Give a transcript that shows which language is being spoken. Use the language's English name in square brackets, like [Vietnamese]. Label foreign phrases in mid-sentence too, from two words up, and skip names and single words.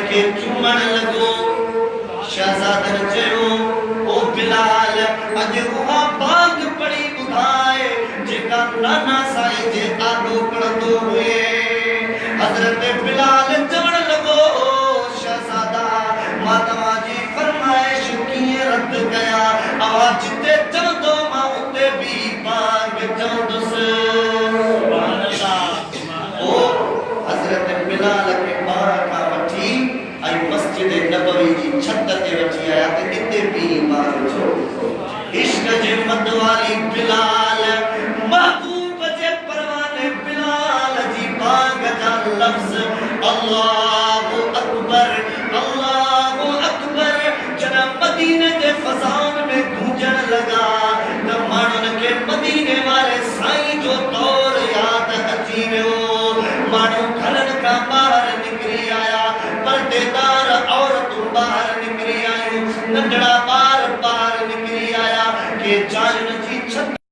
[Sindhi] खे चुमण लॻो शहज़ादन चयो ओ बिलाल अॼु उहा बाग पढ़ी ॿुधाए जेका नाना साईं जे आॾो पढ़ंदो हुए हज़रत बिलाल चवण लॻो शहज़ादा मां तव्हांजी फरमाइश कीअं रद्द कयां अवां जिते चवंदो मां उते बि बाग चवंदुसि ओ हज़रत बिलाल खे ॿार खां वठी ऐं मस्जिद नबवी जी छत ते वठी आया त हिते बि बाग जो इश्क जे मद वाली बिलाल महबूब जे परवाने बिलाल जी बाग जा लफ्ज़ [Arabic] الله أكبر [Sindhi] जॾहिं मदीने जे फ़ज़ाउन में गूंजण लॻा त माण्हुनि खे मदीने वारे साईं जो दौर यादि अची वियो माण्हू घरनि खां ॿाहिरि निकिरी आया पर्देदार औरतूं ॿाहिरि निकिरी आयूं नंढड़ा ॿार ॿाहिरि निकिरी आया के जायुनि जी छत